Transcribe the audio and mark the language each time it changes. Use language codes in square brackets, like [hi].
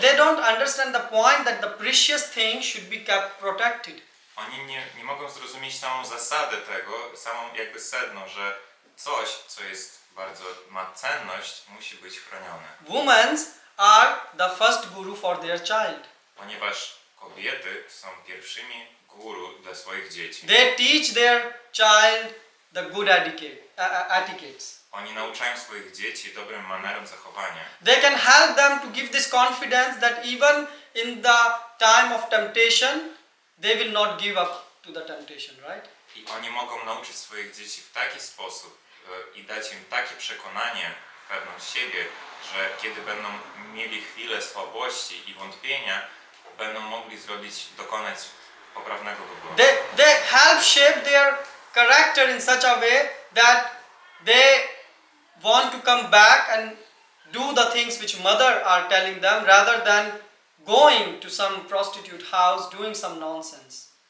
[en] They don't understand the point that the precious things should be kept protected. [pl] Oni nie mogą zrozumieć samą zasadę tego, samą jakby sedno, że coś, co jest ma cenność, musi być chronione. [en] Women are the first guru for their child. [pl] Ponieważ kobiety są pierwszymi guru dla swoich dzieci. [en] They teach their child the good etiquettes. [pl] Oni nauczają swoich dzieci dobrym manerom zachowania. [en] They can help them to give this confidence that even in the time of temptation, they will not give up to the temptation, right? [pl] I oni mogą nauczyć swoich dzieci w taki sposób i dać im takie przekonanie, pewność siebie, że kiedy będą mieli chwilę słabości i wątpienia, będą mogli dokonać poprawnego wyboru. [en] They help shape their character in such a way that they want to come back and do the things which mother are telling them rather than going to some prostitute house doing some nonsense.